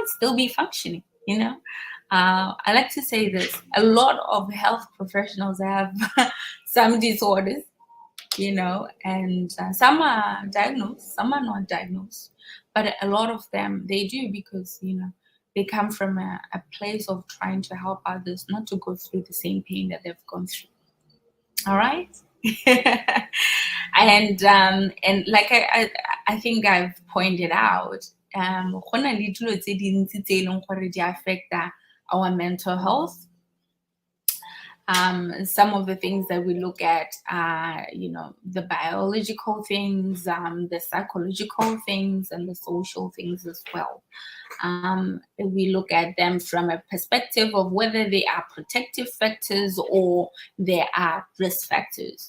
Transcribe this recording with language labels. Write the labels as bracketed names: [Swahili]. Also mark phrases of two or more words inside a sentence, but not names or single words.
[English] still be functioning, I like to say this, a lot of health professionals have some disorders, and some are diagnosed, some are not diagnosed, but a lot of them, they do, because, they come from a place of trying to help others not to go through the same pain that they've gone through. All right. And like I think I've pointed out, [Tswana] go na le dilo tse dintsi tse e leng gore di [English] affect our mental health. Some of the things that we look at are, the biological things, the psychological things, and the social things as well. We look at them from a perspective of whether they are protective factors or they are risk factors.